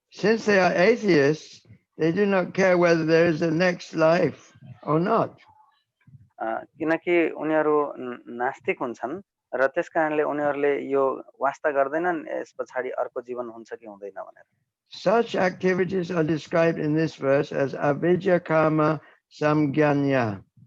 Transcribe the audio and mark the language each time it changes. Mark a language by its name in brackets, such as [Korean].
[English] Since they are atheists, they do not care whether there is a next life or not. [Nepali] किनकि उनीहरू नास्तिक हुन्छन् र त्यसकारणले उनीहरूले यो वास्ता गर्दैनन् यस पछाडि अर्को जीवन हुन्छ कि हुँदैन भनेर। [English] Such activities are described in this verse as avidya karma samgyanya.